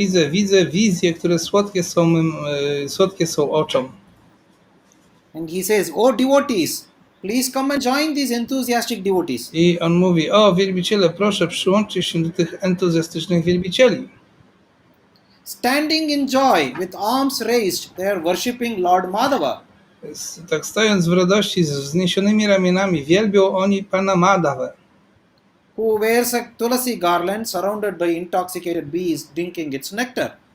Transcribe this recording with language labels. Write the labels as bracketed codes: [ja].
[pl] Widzę wizje, które słodkie są oczom. [en] And he says, oh devotees, please come and join these enthusiastic devotees. [pl] I on mówi, o wielbiciele, proszę przyłączcie się do tych entuzjastycznych wielbicieli. [en] Standing in joy with arms raised, they are worshipping Lord Madhava. [pl] Tak stojąc w radości z wzniesionymi ramionami, wielbią oni Pana Madhavę. [en] Who wears a tulasi garland surrounded by intoxicated bees drinking its nectar.